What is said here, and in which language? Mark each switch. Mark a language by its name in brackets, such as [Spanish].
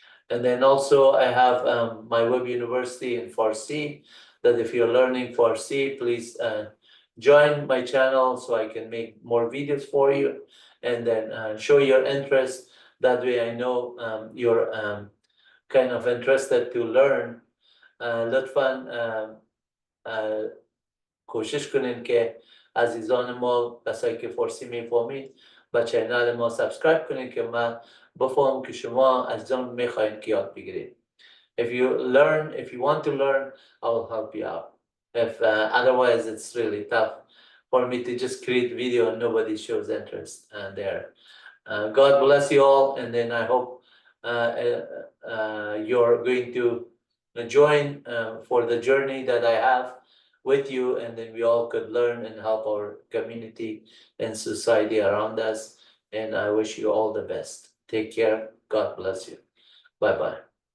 [English] And then also I have MyWebUniversity in Farsi, that if you're learning Farsi, please join my channel so I can make more videos for you, and then show your interest. That way I know you're kind of interested to learn. [Persian] لطفاً کوشش کنین که عزیزان ما کسایی که فارسی میفهمید به چینل ما سابسکرایب کنین که من بفهم که شما عزیزان میخواین که یاد بگیرید. [English] If you want to learn, I will help you out. If otherwise, it's really tough for me to just create video and nobody shows interest there. God bless you all, and then I hope you're going to join for the journey that I have with you, and then we all could learn and help our community and society around us. And I wish you all the best. Take care. God bless you. Bye-bye.